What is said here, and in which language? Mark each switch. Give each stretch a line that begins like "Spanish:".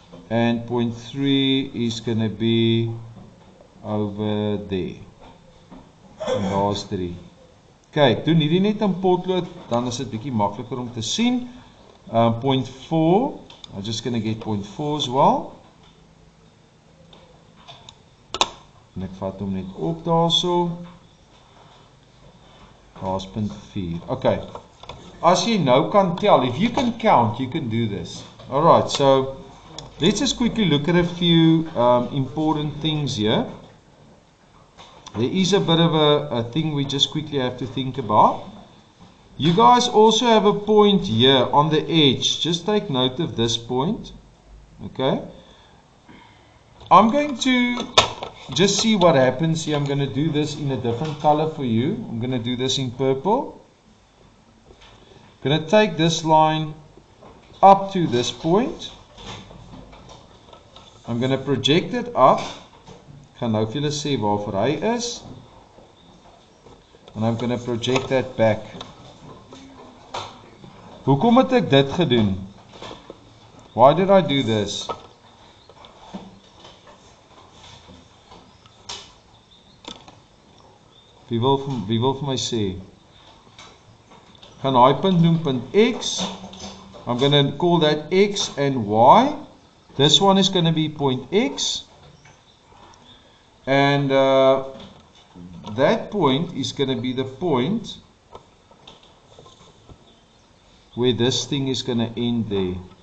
English: And 0.3 is going to be over there.
Afrikaans: En daar is 3. Kijk, doen hierdie net in potlood, dan is dit bietjie makliker om te sien.
English: 0.4, I'm just going to get 0.4 as well.
Afrikaans: En ek vat hom net op daarso. Daar is 0.4. Okay. As jy nou kan tel,
English: if you can count, you can do this. Alright, so let's just quickly look at a few important things here. There is a bit of a thing we just quickly have to think about. You guys also have a point here on the edge. Just take note of this point. Okay. I'm going to just see what happens here. I'm going to do this in a different color for you. I'm going to do this in purple. I'm going to take this line up to this point. I'm going to project it up.
Afrikaans: Ek gaan nou vir julle sê waarvoor hy is.
English: And I'm going to project that back.
Afrikaans: Hoekom het ek dit gedoen?
English: Why did I do this?
Afrikaans: Wie wil vir my sê? Ek gaan hy punt noem punt X.
English: I'm going to call that X and Y. This one is going to be point X. And that point is going to be the point where this thing is going to end there.